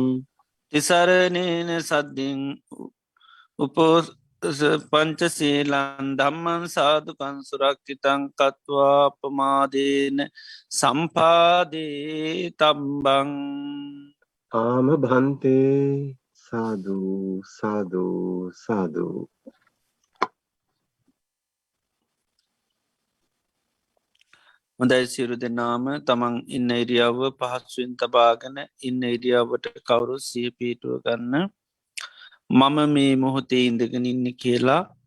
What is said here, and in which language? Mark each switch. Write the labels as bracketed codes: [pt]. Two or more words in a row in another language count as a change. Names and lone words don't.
[pi] තිසරණේන සද්දින් උපෝස පංචසීලන් දම්මන් සාධකන් සුරක්ෂිතං කත්වා අපමාදේන සම්පාදේ තම්බං ආම භන්තේ සාදු සාදු සාදු. [si] හොඳයි සිරු දෙනාම තමන් ඉන්න ඉරියාව පහත්සුවෙන් තබාගෙන ඉන්න ඉරියාවට කවුරු සිය පීටුව ගන්න මම මේ මොහොතේ ඉඳගෙන ඉන්න කියලා